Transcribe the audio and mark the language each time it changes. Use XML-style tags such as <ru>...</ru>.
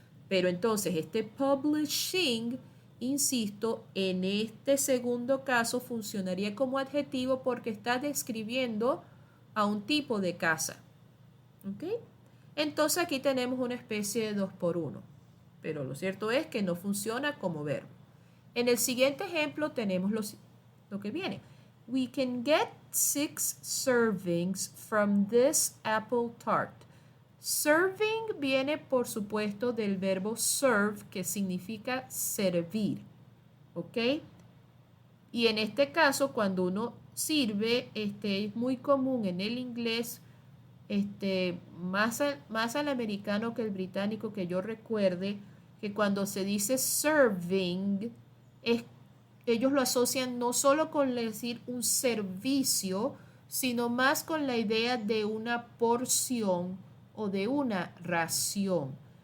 <es>Pero entonces este publishing, insisto, en este segundo caso funcionaría como adjetivo porque está describiendo a un tipo de casa. ¿Ok? Entonces aquí tenemos una especie de 2 por 1. Pero lo cierto es que no funciona como verbo. En el siguiente ejemplo tenemos lo que viene.</es> <en>We can get 6 servings from this apple tart.</en> <es>Serving viene, por supuesto, del verbo serve, que significa servir. ¿Ok? Y en este caso, cuando uno sirve, es muy común en el inglés, más al americano que el británico, que yo recuerde, que cuando se dice serving, ellos lo asocian no solo con decir un servicio, sino más con la idea de una porción o de una ración.</es>